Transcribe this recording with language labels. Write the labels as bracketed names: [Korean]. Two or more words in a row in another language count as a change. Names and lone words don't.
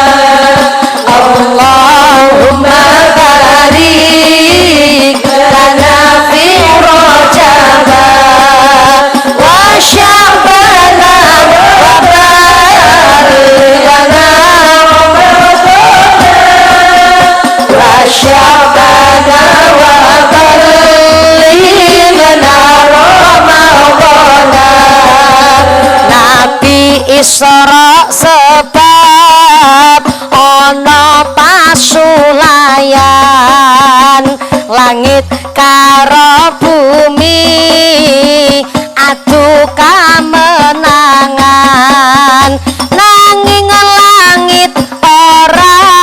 [Arabic] اللهم بارك لنا في رجب وشعبان وبلغنا رمضان وشعبان وبلغنا رمضان. [Javanese] Nabi Isra sebab ana pasulayan, langit karo bumi adu kamenangan, nanging langit ora